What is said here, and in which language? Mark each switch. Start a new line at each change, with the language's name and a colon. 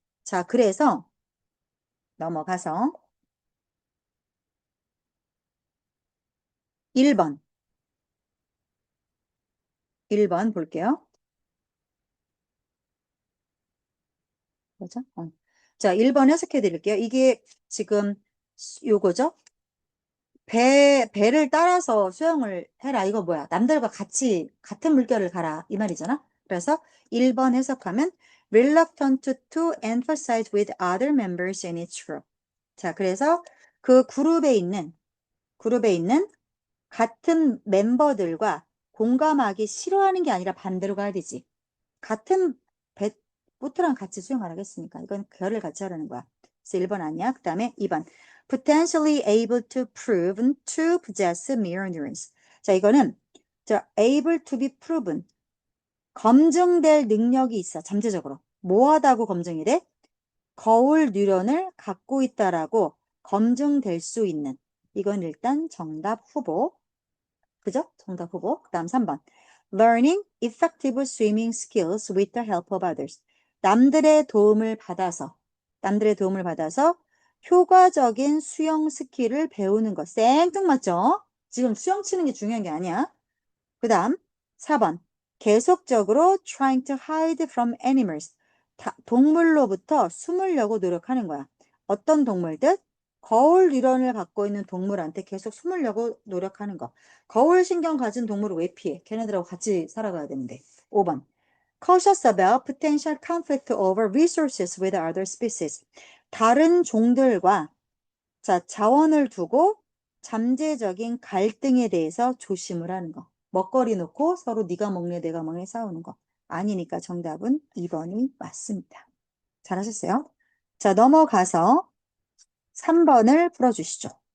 Korean: 자, 그래서 넘어가서 1번, 1번 볼게요. 뭐죠? 자, 1번 해석해 드릴게요. 이게 지금 요거죠? 배를 따라서 수영을 해라. 이거 뭐야? 남들과 같이, 같은 물결을 가라. 이 말이잖아. 그래서 1번 해석하면
English: reluctant to emphasize with other members in its group.
Korean: 자, 그래서 그 그룹에 있는 같은 멤버들과 공감하기 싫어하는 게 아니라 반대로 가야 되지. 같은 배, 보트랑 같이 수영 안 하겠으니까. 이건 결을 같이 하라는 거야. 그래서 1번 아니야. 그 다음에 2번.
English: potentially able to proven to possess mirror neurons.
Korean: 자, 이거는 자,
English: able to be proven.
Korean: 검증될 능력이 있어. 잠재적으로. 뭐하다고 검증이 돼? 거울 뉴런을 갖고 있다라고 검증될 수 있는. 이건 일단 정답 후보. 그죠? 정답 후보. 그 다음 3번.
English: Learning effective swimming skills with the help of others.
Korean: 남들의 도움을 받아서, 남들의 도움을 받아서 효과적인 수영 스킬을 배우는 것. 생뚱맞죠? 지금 수영 치는 게 중요한 게 아니야. 그 다음 4번.
English: 계속적으로 trying to hide from animals.
Korean: 동물로부터 숨으려고 노력하는 거야. 어떤 동물들? 거울 유런을 갖고 있는 동물한테 계속 숨으려고 노력하는 거. 거울 신경 가진 동물을 왜 피해? 걔네들하고 같이 살아가야 되는데. 5번.
English: Cautious about potential conflict over resources with other species.
Korean: 다른 종들과 자, 자원을 두고 잠재적인 갈등에 대해서 조심을 하는 거. 먹거리 놓고 서로 네가 먹네 내가 먹네 싸우는 거. 아니니까 정답은 2번이 맞습니다. 잘하셨어요? 자, 넘어가서 3번을 풀어주시죠.